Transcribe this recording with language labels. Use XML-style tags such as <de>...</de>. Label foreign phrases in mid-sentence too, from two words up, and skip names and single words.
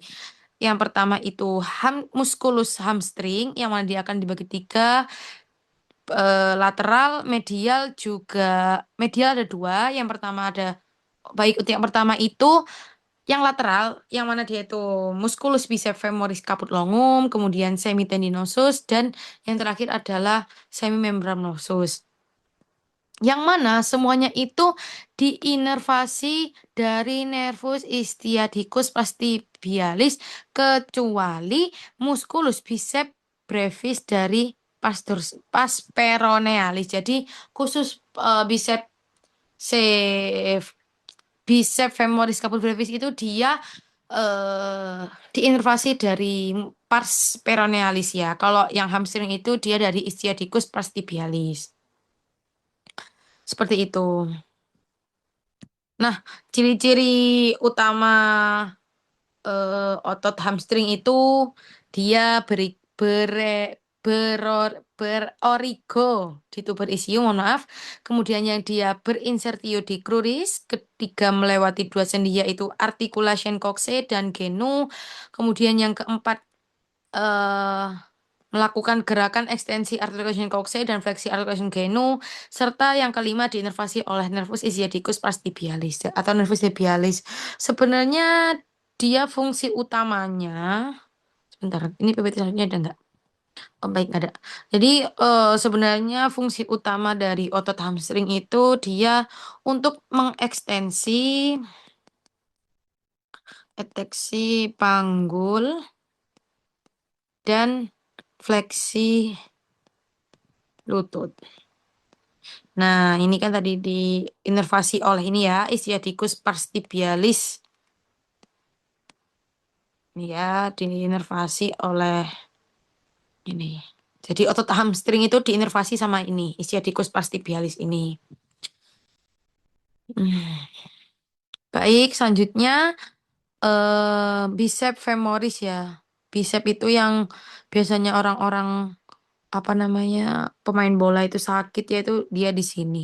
<id>Yang pertama itu musculus hamstring yang mana dia akan dibagi tiga, lateral, medial juga. Medial ada dua. Yang pertama ada baik untuk yang pertama itu yang lateral, yang mana dia itu</id> <la>musculus biceps femoris caput longum,</la> <id>kemudian semitendinosus, dan yang terakhir adalah semimembranosus. Yang mana semuanya itu diinervasi dari</id> <la>nervus istiadicus plastibialis</la> <id>kecuali</id> <la>musculus biceps brevis</la> <id>dari pasperonealis. Jadi khusus</id> <la>biceps bicep femoris caput brevis</la> <id>itu dia eh diinervasi dari</id> <la>pars peronealis</la> <id>ya. Kalau yang hamstring itu dia dari</id> <la>ischiadicus pars tibialis.</la> <id>Seperti itu. Nah, ciri-ciri utama otot hamstring itu dia berorigo di tuber isium, mohon maaf. Kemudian yang dia berinsertio di cruris, ketiga melewati dua sendi yaitu</id> <la>articulation coxae</la> <id>dan genu. Kemudian yang keempat eh melakukan gerakan ekstensi</id> <la>articulation coxae</la> <id>dan fleksi</id> <la>articulation genu,</la> <id>serta yang kelima diinervasi oleh</id> <la>nervus ischiadicus pars tibialis</la> <id>atau</id> <la>nervus tibialis.</la> <id>Sebenarnya dia fungsi utamanya, sebentar, ini PPT selanjutnya ada nggak? Oh, baik, ada. Jadi sebenarnya fungsi utama dari otot hamstring itu dia untuk mengekstensi eteksi panggul dan fleksi lutut. Nah, ini kan tadi diinervasi oleh ini ya,</id> <la>ischiadicus pars tibialis.</la> <id>Ini ya, diinervasi oleh ini. Jadi otot hamstring itu diinervasi sama ini,</id> <la>ischiadicus pars tibialis ini.</la> <id>Baik, selanjutnya</id> <la>bicep femoris</la> <id>ya. Bicep itu yang biasanya orang-orang apa namanya pemain bola itu sakit ya itu dia di sini.</id>